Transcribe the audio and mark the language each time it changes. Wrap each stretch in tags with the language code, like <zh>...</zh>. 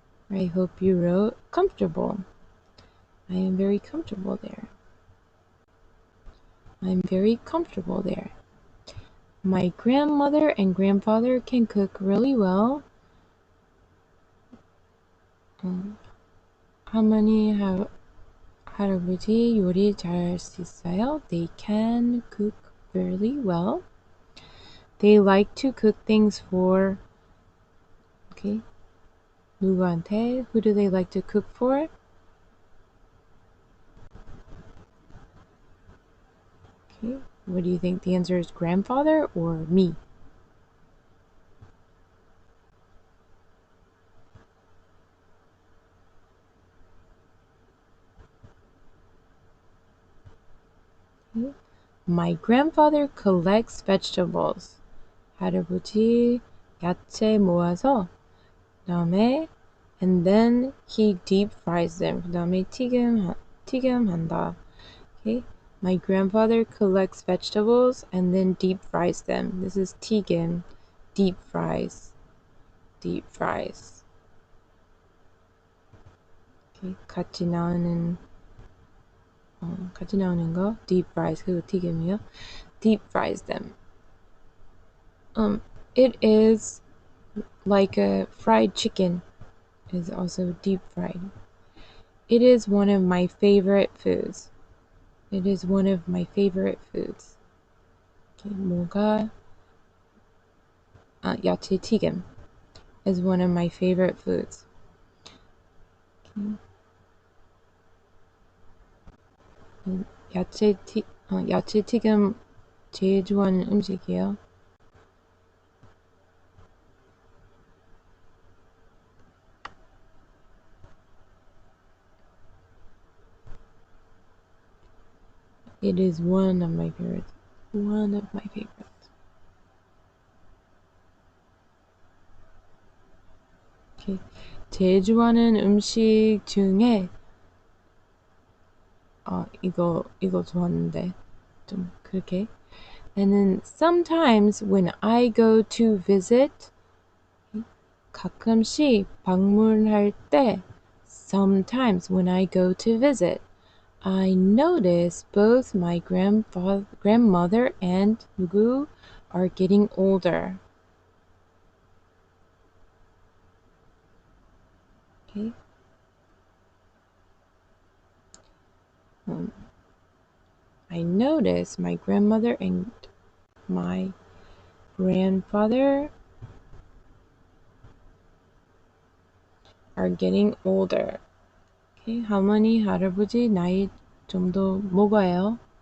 <en>I hope you wrote comfortable. I am very comfortable there. I'm very comfortable there. My grandmother and grandfather can cook really well.</en> <ko>할머니 할아버지 요리 잘할 수 있어요.</ko> <en>They can cook really well. They like to cook things for okay.</en> <ko>누구한테?</ko> <en>Who do they like to cook for? Okay. What do you think? The answer is grandfather or me? Okay. My grandfather collects vegetables.</en> <ko>할아버지 야채 모아서 그다음에</ko> <en>and then he deep fries them.</en> <ko>그다음에 튀김한다. Okay.</ko> <en>My grandfather collects vegetables and then deep fries them. This is 튀김, deep fries. Deep fries. Okay.</en> <ko>같이 나오는 거 deep fries 그리고 튀김이요.</ko> <en>Deep fries them. It is like a fried chicken is also deep fried. It is one of my favorite foods. It is one of my favorite foods. Okay,</en> <ko>뭐가 야채 튀김</ko> <en>is one of my favorite foods. Okay.</en> <ko>야채 튀김 제일 좋아하는 음식이에요.</ko> <en>It is one of my favorites. One of my favorites. Okay.</en> <ko>제일 좋아하는 음식 중에 이거 좋았는데 좀 그렇게.</ko> <en>And then sometimes when I go to visit,</en> <ko>가끔씩 방문할 때,</ko> <en>sometimes when I go to visit, I notice both my grandmother and 누구 are getting older. Okay. I notice my grandmother and my grandfather are getting older. Okay.</en> <ko>할머니, 할아버지 나이 좀 더 먹어요.</ko>